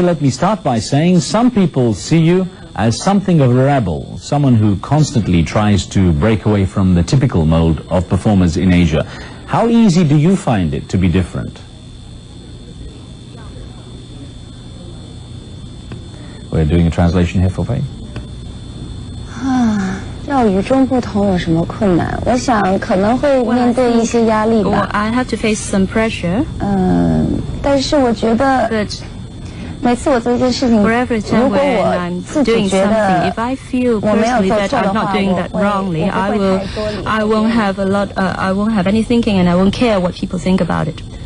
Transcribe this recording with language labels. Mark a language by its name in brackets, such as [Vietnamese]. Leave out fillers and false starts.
[English] Let me start by saying some people see you as something of a rebel, someone who constantly tries to break away from the typical mold of performers in Asia. How easy do you find it to be different? We're doing a translation here for Faye. [Chinese] 要与众不同有什么困难？我想可能会面对一些压力吧。 [English] I have to face some pressure. [Chinese] 但是我觉得每次我做一件事情，如果我自己觉得我没有做错的话， [English] I won't have any thinking and I won't care what people think about it.